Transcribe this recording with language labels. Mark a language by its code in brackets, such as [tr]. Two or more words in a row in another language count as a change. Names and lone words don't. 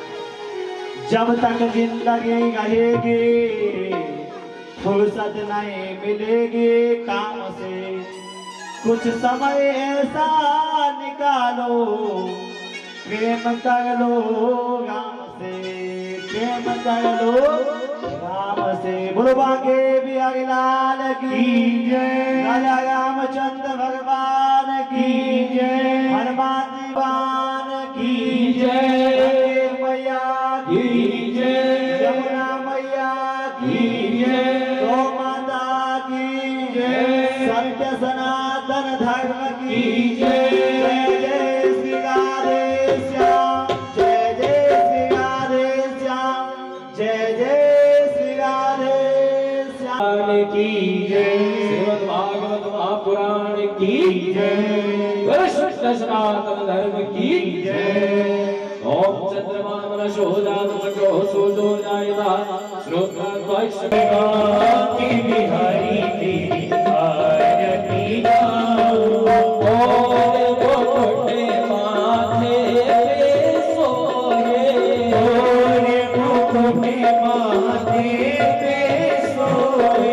[hi] जब तक जिंदगी रहेगी फुर्सत नहीं मिलेगी काम से, कुछ समय ऐसा निकालो प्रेम कर लो राम से, प्रेम कर लो राम से। बोलो बाके बिहारी लाल की जय, राजा रामचंद्र भगवान की जय, हनुमान दीवान की जय, मैया की जय, यमुना मैया की जय, गौ माता की जय, सत्य सनातन धर्म की जय। जय जय श्री राधे श्याम, जय जय श्री राधे श्याम, जय जय श्री की जय, श्रीमद् भागवत महापुराण की जय, कृष्ण सनातन धर्म की जय। [sa] ओम चंद्रमा मनशोदात पटो सोजो जायता श्रोत्रद्वैष [hi] की बिहारी तेरी आरती गाओ। ओरे मुकुटे माथे पे सोए, ओरे मुकुटे माथे पे सोए,